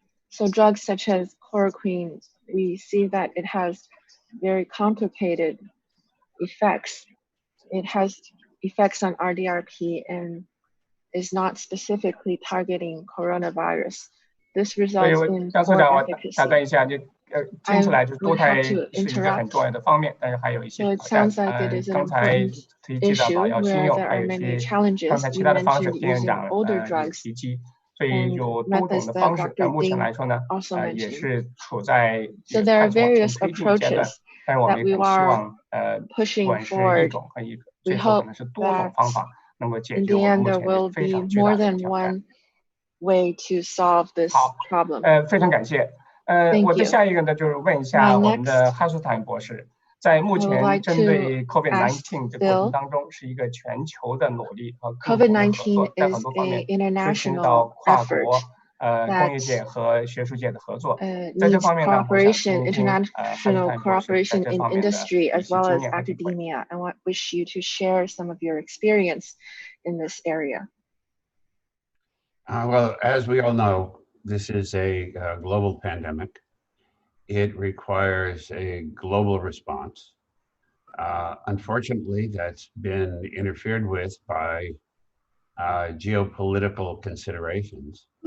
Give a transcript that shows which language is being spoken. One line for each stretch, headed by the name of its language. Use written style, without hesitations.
English: So drugs such as chloroquine, we see that it has very complicated effects. It has effects on RDRP and is not specifically targeting coronavirus. This results in poor efficacy.
Chinese: 打断一下，听起来就是多肽是一个很重要的方面，但是还有一些挑战。刚才提及到保药新用，还有一些刚才其他的方式，田院长也提及，所以有多种的方式。目前来说呢，也是处在探索中推进阶段。但是我们也很希望，不管是一种和最后可能是多种方法，能够解决我们目前非常巨大的挑战。
English: way to solve this problem.
Chinese: 非常感谢。我的下一个呢，就是问一下我们的哈苏坦博士，在目前针对 COVID-19 的过程当中，是一个全球的努力和共同的合作，在很多方面推行到跨国工业界和学术界的合作。在这方面呢，我想听一听哈苏坦博士在这方面的一些经验和体会。
English: I wish you to share some of your experience in this area. Well, as we all know, this is a global pandemic. It requires a global response. Unfortunately, that's been interfered with by geopolitical considerations.